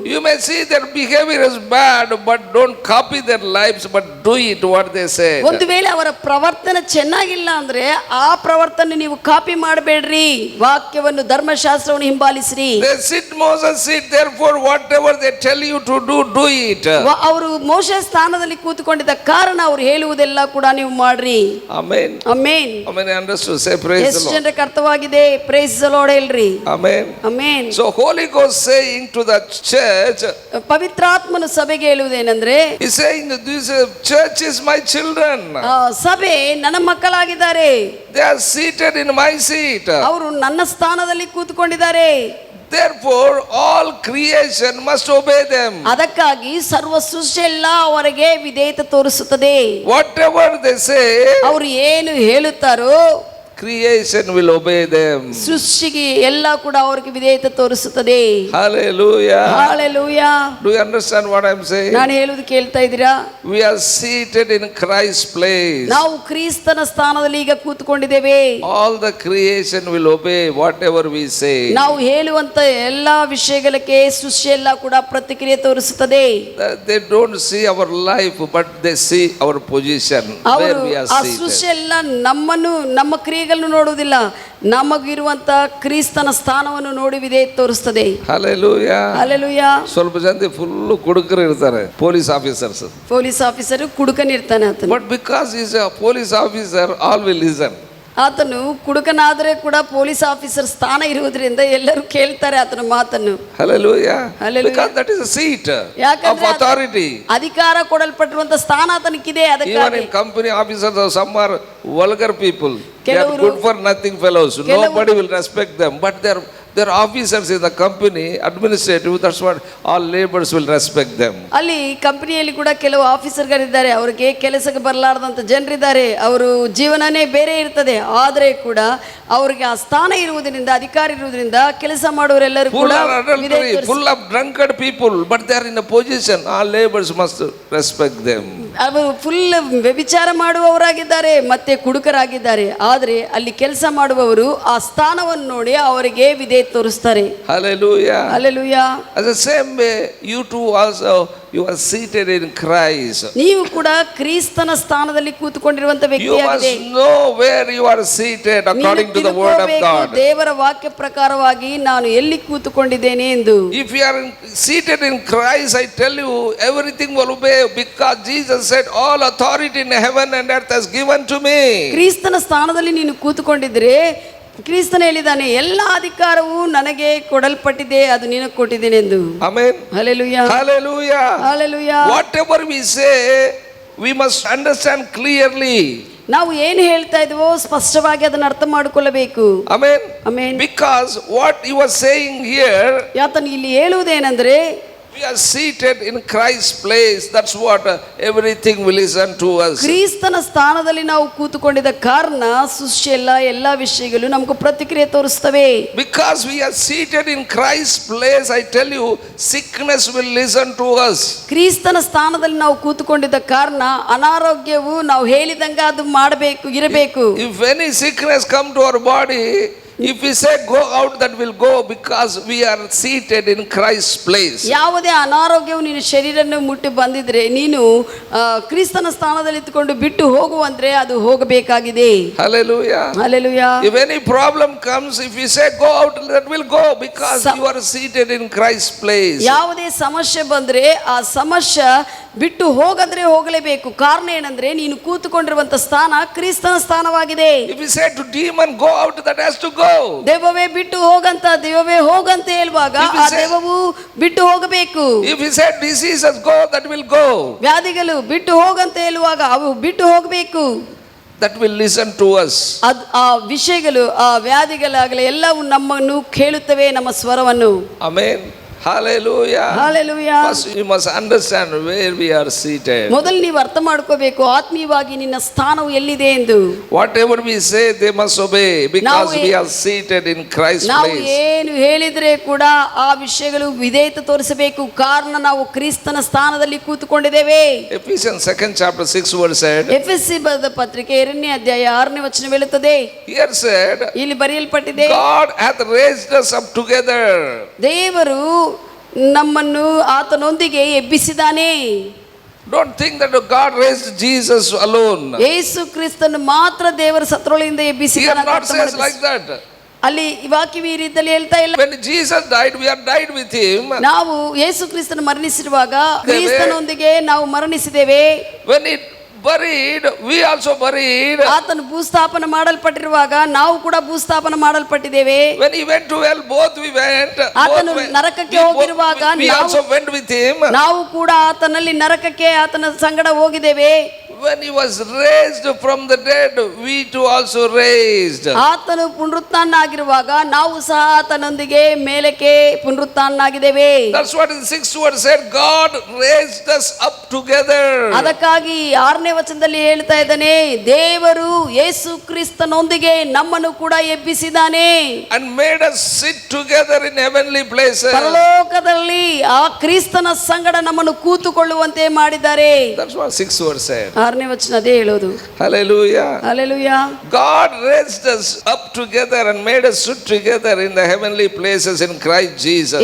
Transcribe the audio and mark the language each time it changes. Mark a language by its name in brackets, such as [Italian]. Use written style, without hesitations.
[English] You may see their behavior is bad, but don't copy their lives, but do it what they say. [Kannada] ಒಂದು ವೇಳೆ ಅವರ ಪ್ರವರ್ತನೆ ಚೆನ್ನಾಗಿಲ್ಲ ಅಂದ್ರೆ ಆ ಪ್ರವರ್ತನೆ ನೀವು ಕಾಪಿ ಮಾಡಬೇಡ್ರಿ. ವಾಕ್ಯವನ್ನು ಧರ್ಮಶಾಸ್ತ್ರವನ್ನು ಹಿಂಬಾಲಿಸ್ರಿ. [English] They sit Moses' seat, therefore whatever they tell you to do, do it. [Kannada] ಅವರು ಮೋಶೆ ಸ್ಥಾನದಲ್ಲಿ ಕೂತ್ಕೊಂಡಿದ್ದ ಕಾರಣ ಅವರು ಹೇಳುವುದೆಲ್ಲ ಕೂಡ ನೀವು ಮಾಡ್ರಿ. [English] Amen. Amen. Amen. Understood. Say praise the [Kannada] ಎಷ್ಟು [English] Lord. [Kannada] ಜನಕ್ಕೆ ಅರ್ಥವಾಗಿದೆ? [English] Praise the Lord [Kannada] ಹೇಳ್ರಿ. [English] Amen. Amen. So Holy Ghost saying to the church, [Kannada] ಪವಿತ್ರಾತ್ಮನು ಸಭೆಗೆ ಹೇಳುವುದೇನೆಂದ್ರೆ, [English] he saying this church is my children. [Kannada] ಸಭೆ ನನ್ನ ಮಕ್ಕಳಾಗಿದ್ದಾರೆ. [English] They are seated in my seat. [Kannada] ಅವರು ನನ್ನ ಸ್ಥಾನದಲ್ಲಿ ಕೂತ್ಕೊಂಡಿದ್ದಾರೆ. [English] Therefore all creation must obey them. [Kannada] ಅದಕ್ಕಾಗಿ ಸರ್ವ ಸೃಷ್ಟಿ ಎಲ್ಲ ಅವರಿಗೆ ವಿಧೇಯತೆ ತೋರಿಸುತ್ತದೆ. [English] Whatever they say, [Kannada] ಅವರು ಏನು ಹೇಳುತ್ತಾರೋ [English] creation will obey them. [Kannada] ಸೃಷ್ಟಿಗೆ ಎಲ್ಲ ಕೂಡ ಅವರಿಗೆ ವಿಧೇಯತೆ ತೋರಿಸುತ್ತದೆ. [English] Hallelujah. Hallelujah. Do you understand what I am saying? [Kannada] ನಾನು ಹೇಳುವುದು ಕೇಳ್ತಾ ಇದ್ದೀರಾ? [English] We are seated in Christ's place. [Kannada] ನಾವು ಕ್ರಿಸ್ತನ ಸ್ಥಾನದಲ್ಲಿ ಈಗ ಕೂತ್ಕೊಂಡಿದ್ದೇವೆ. [English] All the creation will obey whatever we say. [Kannada] ನಾವು ಹೇಳುವಂತ ಎಲ್ಲಾ ವಿಷಯಗಳಿಗೆ ಸೃಷ್ಟಿ ಎಲ್ಲ ಕೂಡ ಪ್ರತಿಕ್ರಿಯೆ ತೋರಿಸುತ್ತದೆ. [English] They don't see our life, but they see our position where we are [Kannada] ಆ [English] seated. [Kannada] ಸೃಷ್ಟಿ ಎಲ್ಲ ನಮ್ಮನ್ನು ನಮ್ಮ ಕ್ರಿಯೆಗಳನ್ನು ನೋಡುವುದಿಲ್ಲ, ನಮಗಿರುವಂತ ಕ್ರಿಸ್ತನ ಸ್ಥಾನವನ್ನು ನೋಡಿ ವಿಧೇಯತೆ ತೋರಿಸುತ್ತದೆ. [English] Hallelujah. Hallelujah. [Kannada] ಸ್ವಲ್ಪ ಜನ ಫುಲ್ ಕುಡುಕರು ಇರ್ತಾರೆ, ಪೊಲೀಸ್ ಆಫೀಸರ್ಸ್. ಪೊಲೀಸ್ ಆಫೀಸರ್ ಕುಡುಕನಿರ್ತಾನೆ ಆತನು. [English] But because he is a police officer, all will listen. [Kannada] ಆತನು ಕುಡುಕನಾದರೆ ಕೂಡ ಪೊಲೀಸ್ ಆಫೀಸರ್ ಸ್ಥಾನ ಇರುವುದರಿಂದ ಎಲ್ಲರೂ ಕೇಳ್ತಾರೆ ಆತನ ಮಾತನ್ನು. [English] Hallelujah. Hallelujah. Because that is a seat of authority. [Kannada] ಅಧಿಕಾರ ಕೊಡಲ್ಪಟ್ಟಿರುವಂತ ಸ್ಥಾನ ಆತನಿಗಿದೆ. [English] Even [Kannada] ಅದಕ್ಕಾಗಿ [English] in company officers, some are vulgar people. They are [Kannada] ಕೆಲವರು [English] good for nothing fellows. Nobody will respect them. But they are There are officers in the company, administrative, that's what all laborers will respect them. [Kannada] ಅಲ್ಲಿ ಕಂಪನಿಯಲ್ಲಿ ಕೂಡ ಕೆಲವು ಆಫೀಸರ್ಗಳಿದ್ದಾರೆ, ಅವ್ರಿಗೆ ಕೆಲಸಕ್ಕೆ ಬರಲಾರ್ದಂಥ ಜನರಿದ್ದಾರೆ, ಅವರು ಜೀವನನೇ ಬೇರೆ ಇರ್ತದೆ, ಆದರೆ ಕೂಡ ಅವ್ರಿಗೆ ಆ ಸ್ಥಾನ ಇರುವುದರಿಂದ, ಅಧಿಕಾರ ಇರುವುದರಿಂದ ಕೆಲಸ ಮಾಡುವವರೆಲ್ಲರೂ [English] Full [Kannada] ಕೂಡ [English] of adultery, full of drunkard people, but they are in a position, all laborers must respect them. [Kannada] ಅವರು ಫುಲ್ ವ್ಯಭಿಚಾರ ಮಾಡುವವರಾಗಿದ್ದಾರೆ, ಮತ್ತೆ ಕುಡುಕರಾಗಿದ್ದಾರೆ, ಆದರೆ ಅಲ್ಲಿ ಕೆಲಸ ಮಾಡುವವರು ಆ ಸ್ಥಾನವನ್ನು ನೋಡಿ ಅವರಿಗೆ ವಿಧೇಯ ತೋರಿಸ್ತಾರೆ. [English] Hallelujah. [Kannada] Hallelujah. [English] As the same way, you too also, you are seated in Christ. [Kannada] ನೀವು ಕೂಡ ಕ್ರಿಸ್ತನ ಸ್ಥಾನದಲ್ಲಿ ಕೂತುಕೊಂಡಿರುವಂತ [English] You [Kannada] ವ್ಯಕ್ತಿಯಾಗಿದೆ. [English] must know where you are seated according to the word of God. [Kannada] ದೇವರ ವಾಕ್ಯ ಪ್ರಕಾರವಾಗಿ ನಾನು ಎಲ್ಲಿ ಕೂತುಕೊಂಡಿದ್ದೇನೆ ಎಂದು. [English] If you are seated in Christ, I tell you, everything will obey, because Jesus said, all authority in heaven and earth has given to me. [Kannada] ಕ್ರಿಸ್ತನ ಸ್ಥಾನದಲ್ಲಿ ನೀನು ಕೂತುಕೊಂಡಿದ್ರೆ ಕ್ರಿಸ್ತನ ಹೇಳಿದ್ದಾನೆ, ಎಲ್ಲ ಅಧಿಕಾರವು ನನಗೆ ಕೊಡಲ್ಪಟ್ಟಿದೆ, ಅದು ನಿನಗೆ ಕೊಟ್ಟಿದ್ದೇನೆ ಎಂದು. [English] Amen. [Kannada] Hallelujah. [English] Hallelujah. [Kannada] Hallelujah. [English] Whatever we say, we must understand clearly. [Kannada] ನಾವು ಏನು ಹೇಳ್ತಾ ಇದ್ವೋ ಸ್ಪಷ್ಟವಾಗಿ ಅದನ್ನು ಅರ್ಥ ಮಾಡಿಕೊಳ್ಳಬೇಕು. [English] Amen. [Kannada] Amen. [English] Because what he was saying here, [Kannada] ಯಾತನ ಇಲ್ಲಿ ಹೇಳುವುದೇನೆಂದ್ರೆ, [English] we are seated in Christ's place. That's what everything will listen to us. [Kannada] ಕ್ರಿಸ್ತನ ಸ್ಥಾನದಲ್ಲಿ ನಾವು ಕೂತುಕೊಂಡಿದ್ದ ಕಾರಣ ಸೃಷ್ಟಿಯೆಲ್ಲ ಎಲ್ಲ ವಿಷಯಗಳು ನಮಗೂ ಪ್ರತಿಕ್ರಿಯೆ ತೋರಿಸ್ತವೆ. [English] Because we are seated in Christ's place, I tell you, sickness will listen to us. [Kannada] ಕ್ರಿಸ್ತನ ಸ್ಥಾನದಲ್ಲಿ ನಾವು ಕೂತುಕೊಂಡಿದ್ದ ಕಾರಣ ಅನಾರೋಗ್ಯವು ನಾವು ಹೇಳಿದಂಗೆ ಅದು ಮಾಡಬೇಕು, ಇರಬೇಕು. [English] If any sickness come to our body, if we say go out, that will go, because we are seated in Christ's place. [Kannada] ಯಾವುದೇ ಅನಾರೋಗ್ಯವು ನಿನ್ನ ಶರೀರವನ್ನು ಮುಟ್ಟಿ ಬಂದಿದ್ರೆ ನೀನು ಕ್ರಿಸ್ತನ ಸ್ಥಾನದಲ್ಲಿ ಇಟ್ಟುಕೊಂಡು ಬಿಟ್ಟು ಹೋಗುವಂದ್ರೆ ಅದು ಹೋಗಬೇಕಾಗಿದೆ. [English] Hallelujah. [Kannada] Hallelujah. [English] If any problem comes, if we say go out, that will go, because you are seated in Christ's place. [Kannada] ಯಾವುದೇ ಸಮಸ್ಯೆ ಬಂದ್ರೆ ಆ ಸಮಸ್ಯೆ ಬಿಟ್ಟು ಹೋಗಂದ್ರೆ ಹೋಗಲೇಬೇಕು. ಕಾರಣ ಏನಂದ್ರೆ ನೀನು ಕೂತುಕೊಂಡಿರುವಂತ ಸ್ಥಾನ ಕ್ರಿಸ್ತನ ಸ್ಥಾನವಾಗಿದೆ. [English] If we say to demon go out, that has to go. [Kannada] ದೆವ್ವವೇ ಬಿಟ್ಟು ಹೋಗಂತ, ದೆವ್ವವೇ ಹೋಗಂತ ಹೇಳುವಾಗ ಆ ದೆವ್ವವು ಬಿಟ್ಟು ಹೋಗಬೇಕು. [English] If we say diseases go, that will go. [Kannada] ವ್ಯಾಧಿಗಳು ಬಿಟ್ಟು ಹೋಗಂತ ಹೇಳುವಾಗ ಅವು ಬಿಟ್ಟು ಹೋಗಬೇಕು. [English] That will listen to us. [Kannada] ಆ ವಿಷಯಗಳು, ಆ ವ್ಯಾಧಿಗಳಾಗಲಿ ಎಲ್ಲವೂ ನಮ್ಮನ್ನು ಕೇಳುತ್ತವೆ, ನಮ್ಮ ಸ್ವರವನ್ನು. [English] Amen. Hallelujah. [Kannada] Hallelujah. [English] First you must understand where we are seated. [Kannada] ಮೊದಲು ನೀವು ಅರ್ಥ ಮಾಡ್ಕೋಬೇಕು ಆತ್ಮೀಯವಾಗಿ ನಿನ್ನ ಸ್ಥಾನವು ಎಲ್ಲಿದೆ ಎಂದು. [English] Whatever we say, they must obey, because we are seated in Christ's [Kannada] ನಾವು [English] place. [Kannada] ಏನು ಹೇಳಿದ್ರೆ ಕೂಡ ಆ ವಿಷಯಗಳು ವಿಧೇಯತೆ ತೋರಿಸಬೇಕು, ಕಾರಣ ನಾವು ಕ್ರಿಸ್ತನ ಸ್ಥಾನದಲ್ಲಿ ಕೂತುಕೊಂಡಿದ್ದೇವೆ. [English] Ephesians 2nd chapter 6 verse said, [Kannada] ಎಫೆಸಿ ಬರೆದ ಪತ್ರಿಕೆ 2ನೇ ಅಧ್ಯಾಯ 6ನೇ ವಚನ ಹೇಳುತ್ತದೆ. [English] here said, [Kannada] ಇಲ್ಲಿ ಬರೆಯಲ್ಪಟ್ಟಿದೆ, [English] God hath raised us up together. [Kannada] ದೇವರು ನಮ್ಮನ್ನು ಆತನೊಂದಿಗೆ ಎಬ್ಬಿಸಿದಾನೆ. [English] Don't think that God raised Jesus alone. [Kannada] ಯೇಸು ಕ್ರಿಸ್ತನು ಮಾತ್ರ ದೇವರ ಸತ್ರೊಳಗಿಂದ [English] He [Kannada] ಎಬ್ಬಿಸಿದಾನೆ. [English] not says like that. [Kannada] ಅಲ್ಲಿ ವಾಕ್ಯವು ಈ ರೀತಿಯಲ್ಲಿ ಹೇಳ್ತಾ ಇಲ್ಲ. [English] When Jesus died, we are died with him. [Kannada] ನಾವು ಯೇಸು ಕ್ರಿಸ್ತನು ಮರಣಿಸಿರುವಾಗ ಕ್ರಿಸ್ತನೊಂದಿಗೆ ನಾವು ಮರಣಿಸಿದ್ದೇವೆ. [English] When he buried, we also buried. [Kannada] ಆತನು ಭೂಸ್ಥಾಪನ ಮಾಡಲ್ಪಟ್ಟಿರುವಾಗ ನಾವು ಕೂಡ ಭೂಸ್ಥಾಪನ ಮಾಡಲ್ಪಟ್ಟಿದ್ದೇವೆ. [English] When he went to hell, both we went. [Kannada] ಆತನು ನರಕಕ್ಕೆ ಹೋಗಿರುವಾಗ [English] we also went with him. [Kannada] ನಾವು ಕೂಡ ಆತನಲ್ಲಿ ನರಕಕ್ಕೆ ಆತನ ಸಂಗಡ ಹೋಗಿದ್ದೇವೆ. [English] When he was raised from the dead, we too also raised. [Kannada] ಆತನು ಪುನರುತ್ಥಾನನಾಗಿರುವಾಗ ನಾವು ಸಹ ಆತನೊಂದಿಗೆ ಮೇಲಕ್ಕೆ ಪುನರುತ್ಥಾನನಾಗಿದ್ದೇವೆ. [English] That's what in the 6th verse said, God raised us up together. [Kannada] ಅದಕ್ಕಾಗಿ 6ನೇ ವಚನದಲ್ಲಿ ಹೇಳ್ತಾ ಇದ್ದಾನೆ, ದೇವರು ಯೇಸು ಕ್ರಿಸ್ತನೊಂದಿಗೆ ನಮ್ಮನ್ನು ಕೂಡ ಎಬ್ಬಿಸಿದಾನೆ. [English] And made us sit together in heavenly places. [Kannada] ಪರಲೋಕದಲ್ಲಿ ಆ ಕ್ರಿಸ್ತನ ಸಂಗಡ ನಮ್ಮನ್ನು ಕೂತುಕೊಳ್ಳುವಂತೆ ಮಾಡಿದ್ದಾರೆ. [English] That's what 6th verse said. [Kannada] 6ನೇ ವಚನ ಅದೇ ಹೇಳೋದು. [English] Hallelujah. [Kannada] Hallelujah. [English] God raised us up together and made us sit together in the heavenly places in Christ Jesus.